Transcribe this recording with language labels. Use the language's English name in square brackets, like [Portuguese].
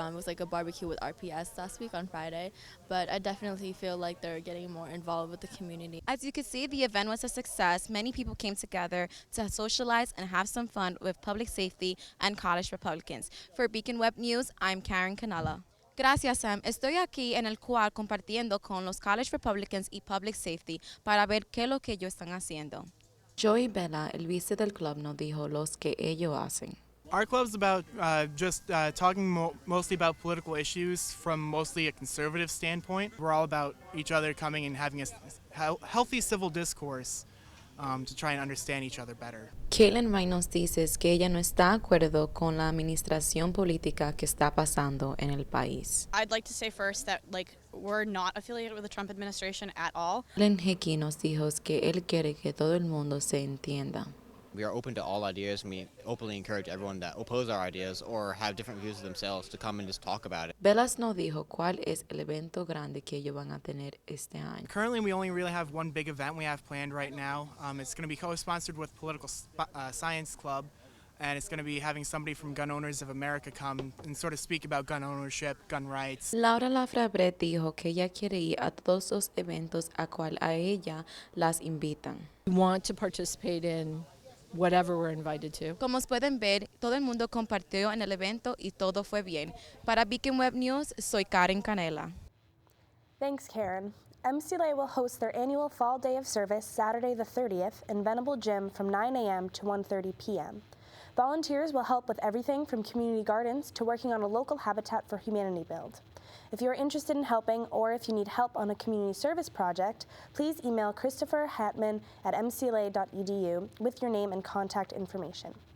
[English] It was a barbecue with RPS last week on Friday, but I definitely feel like they're getting more involved with the community. As you can see, the event was a success. Many people came together to socialize and have some fun with public safety and College Republicans. For Beacon Web News, I'm Karen Canella. [Spanish] Gracias, Sam. Estoy aquí en el cual compartiendo con los College Republicans y Public Safety para ver qué es lo que ellos están haciendo. Joey Bella, el vice del club, nos dijo los que ellos hacen. [English] Our club's about talking mostly about political issues from mostly a conservative standpoint. We're all about each other coming and having a healthy civil discourse to try and understand each other better. [Spanish] Caitlin Wright nos dice que ella no está de acuerdo con la administración política que está pasando en el país. [English] I'd like to say first that we're not affiliated with the Trump administration at all. [Spanish] Nolan Hickey nos dijo que él quiere que todo el mundo se entienda. [English] We are open to all ideas, and we openly encourage everyone that oppose our ideas or have different views of themselves to come and just talk about it. [Spanish] Bellas nos dijo cuál es el evento grande que ellos van a tener este año. [English] Currently, we only really have one big event we have planned right now. It's going to be co-sponsored with Political Science Club. and it's going to be having somebody from Gun Owners of America come and sort of speak about gun ownership, gun rights. [Spanish] Laura Lafrabre dijo que ella quiere ir a todos los eventos a cual a ella las invitan. [English] We want to participate in whatever we're invited to. [Spanish] Como pueden ver, todo el mundo compartió en el evento y todo fue bien. Para Beacon Web News, soy Karen Canela. [English] Thanks, Karen. MCLA will host their annual Fall Day of Service Saturday the 30th in Venable Gym from 9 a.m. to 1:30 p.m. Volunteers will help with everything from community gardens to working on a local Habitat for Humanity build. If you are interested in helping or if you need help on a community service project, please email Christopher Hatman at mcla.edu with your name and contact information.